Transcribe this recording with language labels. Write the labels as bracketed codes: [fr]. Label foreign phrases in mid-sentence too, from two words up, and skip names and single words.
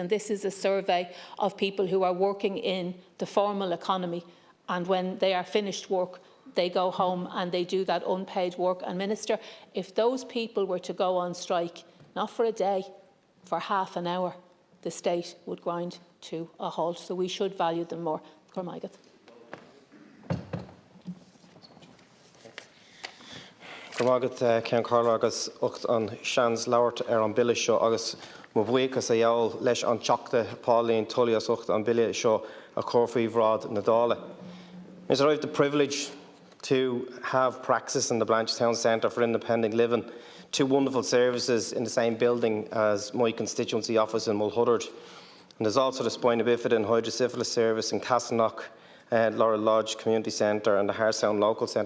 [en] And this is a survey of people who are working in the formal economy, and when they are finished work, they go home and they do that unpaid work. And Minister, if those people were to go on strike, not for a day, for half an hour, the state would grind to a halt. So we should value them more. [ga] Cormagat. Cormagat Ceann Carla agus ucht an seans labhairt an bille seo agus mo bhuíochas a dheall leis an teachta Pauline Tully as ucht an bille seo a chur faoi bhrád na Dáile. [en] Is I have the privilege to have praxis in the Blanchetown Centre for Independent Living, 2 wonderful services in the same building as my constituency office in Mulhuddard. And there's also the Spina Bifida and Hydrocephalus service in Castleknock, Laurel Lodge Community Centre and the Harsound Local Centre.